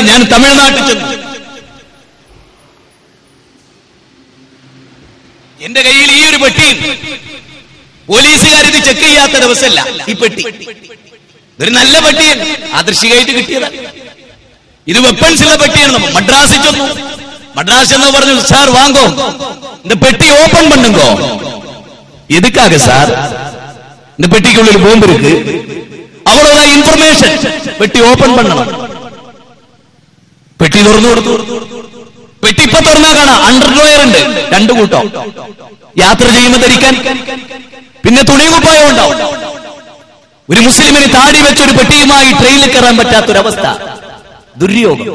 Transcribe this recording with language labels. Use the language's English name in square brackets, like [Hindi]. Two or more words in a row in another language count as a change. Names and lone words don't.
[Malayalam] ഞാൻ തമിഴ്നാട്ടിൽ ചെന്നു, എന്റെ കയ്യിൽ ഈ ഒരു പെട്ടി, പോലീസുകാരിത് ചെക്ക് ചെയ്യാത്ത ദിവസമല്ല ഈ പെട്ടി. ഇതൊരു നല്ല പെട്ടിയാണ്, ആദർശികമായിട്ട് കിട്ടിയതാണ്. ഇത് വെപ്പൺസ് ഉള്ള പെട്ടിയാണ്. മദ്രാസിൽ ചെന്നു, മദ്രാസ് എന്ന് പറഞ്ഞു, [Tamil] சார் வாங்கோ, இந்த பெட்டி ஓபன் பண்ணுங்க. எதுக்காக சார்? இந்த பெட்டிக்குள்ள ஒரு பாம்பு இருக்கு, அவ்வளவுதான் இன்ஃபர்மேஷன். பெட்டி ஓபன் பண்ணணும். [Malayalam] പെട്ടി തുറന്നു കൊടുത്തു. പെട്ടി ഇപ്പൊ തുറന്നാ കാണാം അണ്ടർവെയർ ഉണ്ട്, രണ്ടു കൂട്ടം, യാത്ര ചെയ്യുമ്പോൾ ധരിക്കാൻ. പിന്നെ തുണിയും കുപ്പായം ഉണ്ടാവും. ഒരു മുസ്ലിമിന് താടി വെച്ചൊരു പെട്ടിയുമായി ട്രെയിനിൽ കയറാൻ പറ്റാത്തൊരവസ്ഥ, ദുര്യോഗം.